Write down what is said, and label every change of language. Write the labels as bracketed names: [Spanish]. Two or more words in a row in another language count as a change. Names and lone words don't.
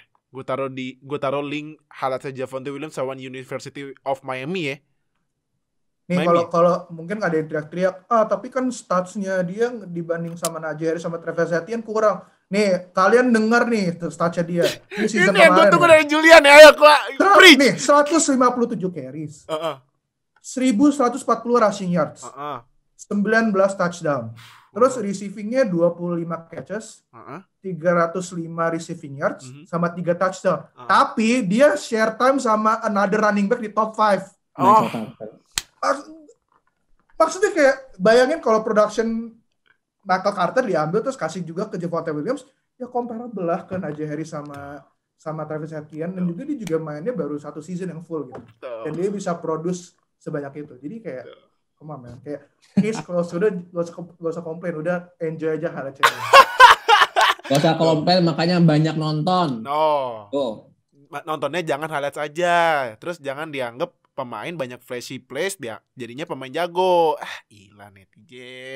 [Indonesian] Gue taruh [English] link highlights [Indonesian] Javonte Williams lawan University of Miami ya. Nih kalau mungkin ada yang teriak-teriak, tapi kan statsnya dia dibanding sama Najee Harris sama Travis Etienne kurang. Nih, kalian dengar nih statsnya dia. Ini season yang gue tunggu dari Julian ya, ayo preach. [English] Nih, 157 carries. 1140 rushing yards. 19 touchdown. [Indonesian] Terus receivingnya [English] 25 catches, 305 receiving yards, [Indonesian] sama 3 touchdown. Tapi dia [English] share time [Indonesian] sama [English] another running back [Indonesian] di top 5. Maksudnya kayak bayangin kalau production Michael Carter diambil terus kasih juga ke Javonte Williams, ya comparable lah ke Najee Harris sama Travis Etienne, dan juga dia juga mainnya baru 1 season yang full gitu. Dan dia bisa produce sebanyak itu. Jadi kayak [English] come on man, [Indonesian] kayak case kalau sudah gak usah komplain, udah enjoy aja highlight-nya. Gak usah komplain, makanya banyak nonton. Nontonnya jangan highlights aja. Terus jangan dianggap pemain banyak [English] flashy plays, [Indonesian] dia jadinya pemain jago. Gila netizen.